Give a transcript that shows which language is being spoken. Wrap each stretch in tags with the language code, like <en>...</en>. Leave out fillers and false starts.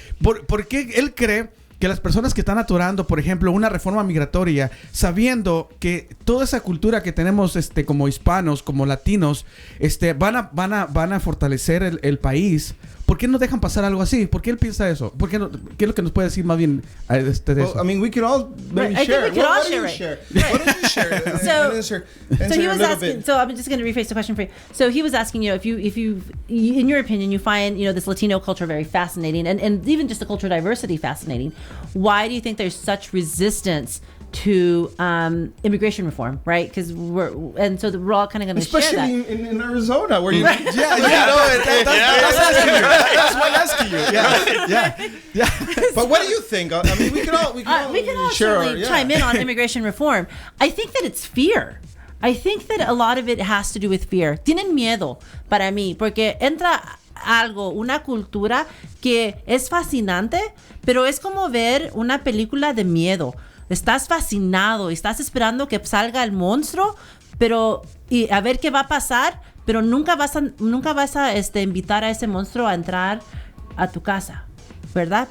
<es>¿Por qué él cree que las personas que están aturando, por ejemplo, una reforma migratoria, sabiendo que toda esa cultura que tenemos como hispanos, como latinos, van a fortalecer el país? ¿Por qué no dejan pasar algo así? ¿Por qué él piensa eso? ¿Por qué no, ¿qué es lo que nos puede decir más bien de eso?</es> <en>I mean, we could all maybe Right. I think share. we could all What do you share, share? What do you share? So he was asking. So I'm just going to rephrase the question for you. So he was asking, if you, in your opinion, you find this Latino culture very fascinating, and even just the cultural diversity fascinating. Why do you think there's such resistance to immigration reform, right? Because we're all kind of going to share that. Especially in Arizona, where you That's why I'm asking you. Yeah. But what do you think? I mean, we can all share our, chime in on immigration reform. I think that it's fear. I think that a lot of it has to do with fear.</en> <es>Tienen miedo para mí, porque entra algo, una cultura que es fascinante, pero es como ver una película de miedo. Estás fascinado, estás esperando que salga el monstruo, y a ver qué va a pasar, pero nunca vas a invitar a ese monstruo a entrar a tu casa, ¿verdad?</es>